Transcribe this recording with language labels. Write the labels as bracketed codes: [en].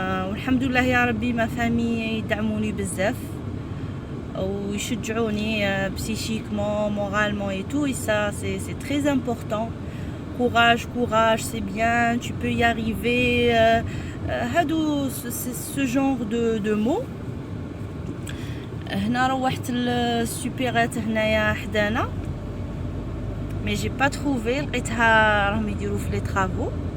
[ar] والحمد لله يا ربي ما فامي يدعموني بزاف ويشجعوني [fr] psychiquement, moralement et tout, et ça c'est très important. Courage, c'est bien, tu peux y arriver. [ar] هادو [fr] ce genre de mots. [ar] هنا روحت السوبيرات هنايا حدانا [fr] mais j'ai pas trouvé. [ar] لقيتها راهم يديروا في لي travaux.